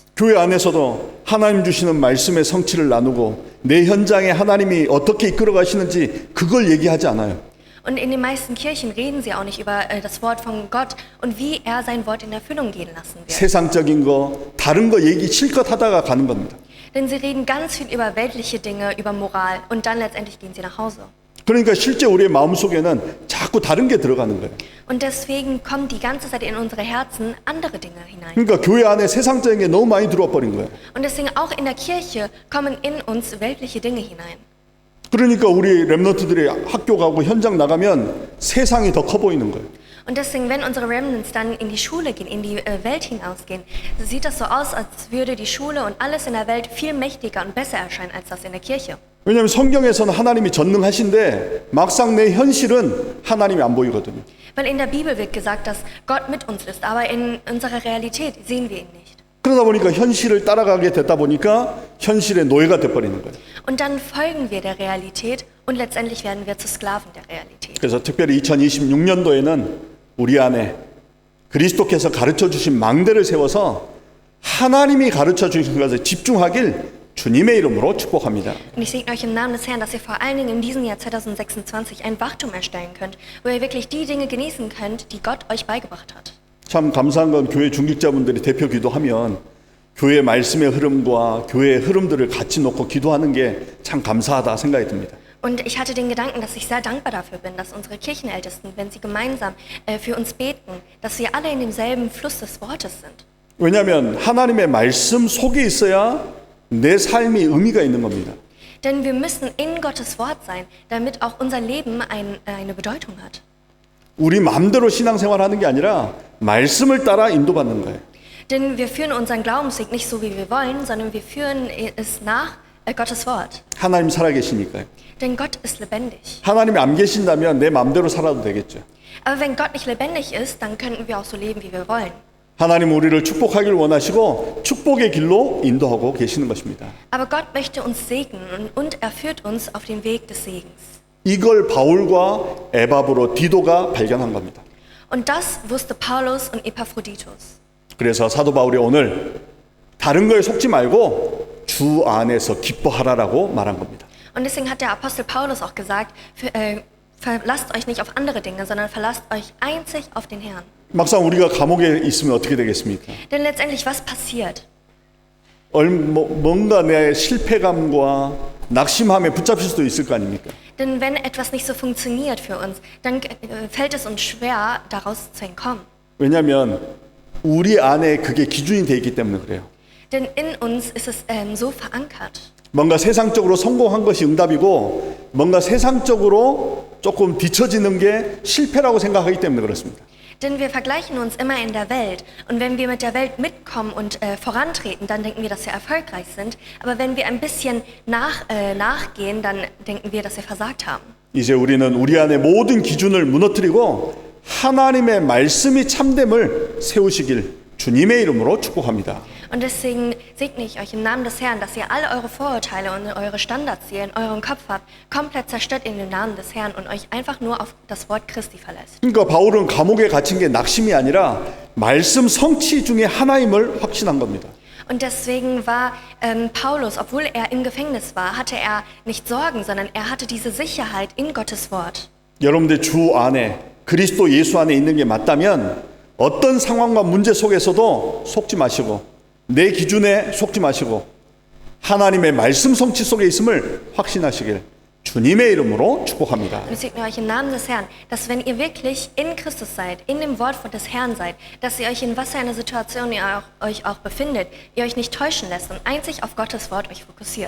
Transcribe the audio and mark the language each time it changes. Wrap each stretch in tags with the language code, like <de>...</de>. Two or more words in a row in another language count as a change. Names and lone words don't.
<ko>교회 안에서도 하나님 주시는 말씀의 성취를 나누고 내 현장에 하나님이 어떻게 이끌어 가시는지 그걸 얘기하지 않아요.</ko> <de>Und in den meisten Kirchen reden sie auch nicht über das Wort von Gott und wie er sein Wort in Erfüllung gehen lassen wird.</de> <ko>세상적인 거, 다른 거 얘기 실컷 하다가 가는 겁니다.</ko> <de>Denn sie reden ganz viel über weltliche Dinge, über Moral und dann letztendlich gehen sie nach Hause.</de> <ko>그러니까 실제 우리의 마음속에는 자꾸 다른 게 들어가는 거예요.</ko> <de>Und deswegen kommen die ganze Zeit in unsere Herzen andere Dinge hinein.</de> <ko>그러니까 교회 안에 세상적인 게 너무 많이 들어와 버린 거예요.</ko> <de>Und deswegen auch in der Kirche kommen in uns weltliche Dinge hinein.</de> <ko>그러니까 우리 렘넌트들이 학교 가고 현장 나가면 세상이 더 커 보이는 거예요.</ko> <de>Und deswegen, wenn unsere Remnants dann in die Schule gehen, in die Welt hinausgehen, sieht das so aus, als würde die Schule und alles in der Welt viel mächtiger und besser erscheinen als das in der Kirche.</de> <ko>왜냐하면 성경에서는 하나님이 전능하신데 막상 내 현실은 하나님이 안 보이거든요.</ko> <de>Weil in der Bibel wird gesagt, dass Gott mit uns ist, aber in unserer Realität sehen wir ihn nicht.</de> <ko>그러다 보니까 현실을 따라가게 됐다 보니까 현실의 노예가 돼버리는 거예요.</ko> <de>Und dann folgen wir der Realität und letztendlich werden wir zu Sklaven der Realität.</de> <ko>그래서 특별히 2026년도에는 우리 안에 그리스도께서 가르쳐 주신 망대를 세워서 하나님이 가르쳐 주신 것에 집중하길 주님의 이름으로 축복합니다.</ko> <de>Und ich segne euch im Namen des Herrn, dass ihr vor allen Dingen in diesem Jahr 2026 ein Wachtum erstellen könnt, wo ihr wirklich die Dinge genießen könnt, die Gott euch beigebracht hat.</de> <ko>참 감사한 건 교회 중직자분들이 대표 기도하면 교회 말씀의 흐름과 교회의 흐름들을 같이 놓고 기도하는 게 참 감사하다 생각이 듭니다.</ko> <de>Und ich hatte den Gedanken, dass ich sehr dankbar dafür bin, dass unsere Kirchenältesten, wenn sie gemeinsam für uns beten, dass wir alle in demselben Fluss des Wortes sind.</de> <ko>왜냐하면 하나님의 말씀 속에 있어야 내 삶이 의미가 있는 겁니다.</ko> <de>Denn wir müssen in Gottes Wort sein, damit auch unser Leben eine Bedeutung hat.</de> <ko>우리 마음대로 신앙생활하는 게 아니라 말씀을 따라 인도받는 거예요.</ko> <de>Denn wir führen unseren Glaubensweg nicht so, wie wir wollen, sondern wir führen es nach Gottes Wort.</de> <ko>하나님 살아계시니까요.</ko> <de>Denn Gott ist lebendig.</de> <ko>하나님이 안 계신다면 내 마음대로 살아도 되겠죠.</ko> <de>Aber wenn Gott nicht lebendig ist, dann könnten wir auch so leben, wie wir wollen.</de> <ko>하나님 우리를 축복하길 원하시고 축복의 길로 인도하고 계시는 것입니다.</ko> <de>Aber Gott möchte uns segnen und er führt uns auf den Weg des Segens.</de> <ko>이걸 바울과 에바브로 디도가 발견한 겁니다.</ko> <de>Und das wusste Paulus und Epaphroditus.</de> <ko>그래서 사도 바울이 오늘 다른 거에 속지 말고 주 안에서 기뻐하라라고 말한 겁니다.</ko> <de>Und deswegen hat der Apostel Paulus auch gesagt, verlasst euch nicht auf andere Dinge, sondern verlasst euch einzig auf den Herrn.</de> <ko>막상 우리가 감옥에 있으면 어떻게 되겠습니까?</ko> <de>Denn letztendlich, was passiert?</de> <ko>뭔가 내 실패감과 낙심함에 붙잡힐 수도 있을 거 아닙니까?</ko> <de>Denn wenn etwas nicht so funktioniert für uns, dann fällt es uns schwer, daraus zu entkommen.</de> <ko>왜냐하면 우리 안에 그게 기준이 돼 있기 때문에 그래요.</ko> <de>Denn in uns ist es so verankert.</de> <ko>뭔가 세상적으로 성공한 것이 응답이고 뭔가 세상적으로 조금 뒤처지는 게 실패라고 생각하기 때문에 그렇습니다.</ko> <de>Denn wir vergleichen uns immer in der Welt. Und wenn wir mit der Welt mitkommen und vorantreten, dann denken wir, dass wir erfolgreich sind. Aber wenn wir ein bisschen nachgehen, dann denken wir, dass wir versagt haben.</de> <ko>이제 우리는 우리 안에 모든 기준을 무너뜨리고 하나님의 말씀이 참됨을 세우시길 주님의 이름으로 축복합니다.</ko> <de>Und deswegen segne ich euch im Namen des Herrn, dass ihr alle eure Vorurteile und eure Standards, die ihr in eurem Kopf habt, komplett zerstört in dem Namen des Herrn und euch einfach nur auf das Wort Christi verlässt.</de> <ko>그러니까 바울은 감옥에 갇힌 게 낙심이 아니라 말씀 성취 중에 하나임을 확신한 겁니다.</ko> <de>Und deswegen war Paulus, obwohl er im Gefängnis war, hatte er nicht Sorgen, sondern er hatte diese Sicherheit in Gottes Wort.</de> <ko>여러분들 주 안에 그리스도 예수 안에 있는 게 맞다면 어떤 상황과 문제 속에서도 속지 마시고 내 기준에 속지 마시고 하나님의 말씀 성취 속에 있음을 확신하시길 주님의 이름으로 축복합니다.</ko> <de>Und ich segne euch im Namen des Herrn, dass wenn ihr wirklich in Christus seid, in dem Wort des Herrn seid, dass ihr euch in was für einer Situation ihr euch auch befindet, ihr euch nicht täuschen lässt und einzig auf Gottes Wort euch fokussiert.</de>